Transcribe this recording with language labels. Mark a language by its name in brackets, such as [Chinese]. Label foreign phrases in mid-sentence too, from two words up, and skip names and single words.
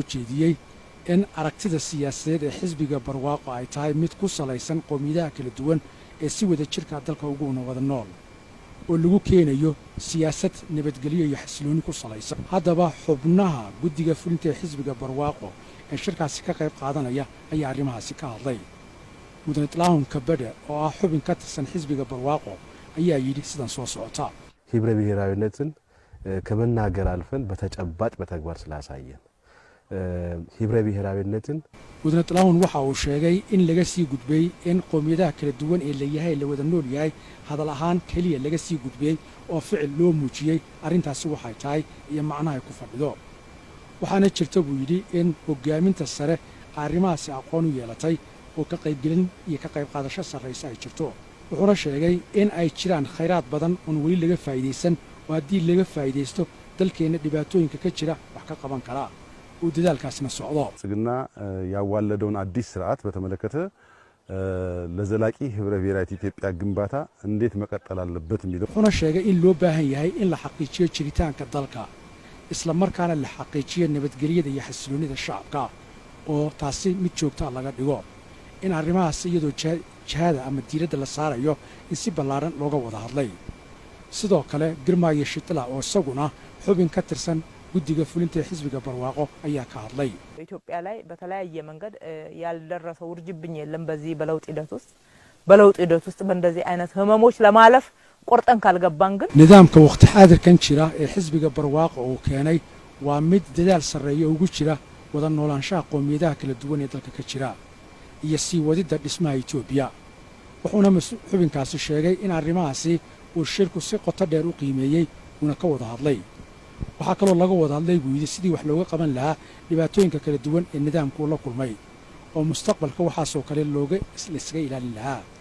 [Somali] jeediyey in aragtida siyaasadeed ee xisbiga barwaaqo ay tahay mid ku salaysan qowmiyadaha kala duwan ee si wada jirka dalka ugu wada nool oo lagu keenayo siyaasad nabadgelyo iyo xasilooni ku salaysan haddaba xubnaha guddiga fulinta ee xisbiga barwaaqo ee shirkaasi ka qayb qaadanaya ayaa arrimahaasi ka hadlay mudane Islaahun Kabada oo ah xubin ka tirsan xisbiga barwaaqo ayaa yidhi sidan soo socota [Amharic] ህብረ ብሔራዊነትን ከመናገር አልፈን በተጨባጭ በተግባር ስላሳየን ህብረ ብሔራዊነትን [Somali] mudane Islaahun waxa uu sheegay in laga sii gudbay in qowmiyadaha kala duwan ee leeyahay la wada nool yahay hadal ahaan kaliya laga sii gudbay oo ficil loo muujiyay arrintaasi waxay tahay iyo macnaha ku fadhido waxaana jirta buu yidhi in hogaaminta sare arrimahaasi aqoon u yeelatay oo ka qaybgelin iyo ka qayb qaadasho sarraysa ay jirto wuxuuna sheegay in ay jiraan khayraad badan oo weli laga faa'iideysan oo haddii laga faa'iideysto dalkeena dhibaatooyinka ka jira wax ka qaban kara oo dadaalkaasna socdo [Amharic] ጽግና ያዋለደውን አዲስ ስርዓት በተመለከተ ለዘላቂ ህብረ ብሔራዊት ኢትዮጵያ ግንባታ እንዴት መቀጠል አለበት የሚለው [Somali] wuxuuna sheegay in loo baahan yahay in la xaqiijiyo jiritaanka dalka isla markaana la xaqiijiyo nabadgelyada iyo xasiloonida shacabka oo taasi mid joogta laga dhigo in arrimahaas iyadoo jihada ama diiradda la saarayo in si ballaaran looga wada hadlay sidoo kale Girmaayo Shitla oo isaguna xubin ka tirsan guddiga fulinta xisbiga barwaaqo ayaa ka hadlay [Amharic] ኢትዮጵያ ላይ በተለያየ መንገድ ያልደረሰው ውርጅብኝ የለም በዚህ በለውጥ ሂደት ውስጥ በእንደዚህ አይነት ህመሞች ለማለፍ ቆርጠን ካልገባን ግን [Somali] nidaamka waqti xaadirkan jira ee xisbiga barwaaqo oo keenay waa mid dadaal sareeyo ugu jira wada noolaanshaha qowmiyadaha kala duwan ee dalka ka jira iyo sii wadida dhismaha Itoobiya wuxuuna xubinkaasi sheegay in arrimahaasi uu shirku si qoto dheer u qiimeeyay una ka wada hadlay waxa kale oo laga wada hadlay buu yidhi sidii wax looga qaban lahaa dhibaatooyinka kala duwan ee nidaamku la kulmay oo mustaqbalka waxaasoo kale looga iskaga ilaalin lahaa